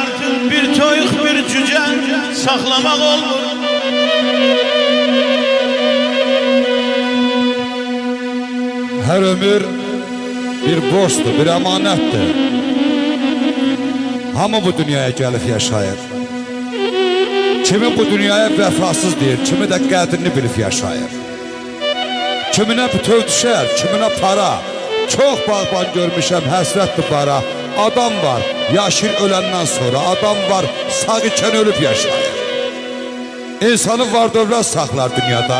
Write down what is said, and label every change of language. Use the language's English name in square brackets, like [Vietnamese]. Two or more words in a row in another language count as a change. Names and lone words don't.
[Turkish] Bir toyuq, bir cüce saklamak olur. Her ömür bir borçtur, bir emanettir. [Azerbaijani] Hamı bu dünyaya gelip yaşayır. Kimi bu dünyaya vefasız deyir, kimi de qədrini bilip yaşayır. Kiminə bütöv düşər, kiminə para. Çox bağban görmüşəm, həsrətdir bara. Adam var, yaşır öləndən sonra. Adam var, sağ ikən ölüb yaşayır. İnsanı var dövlət saxlar dünyada.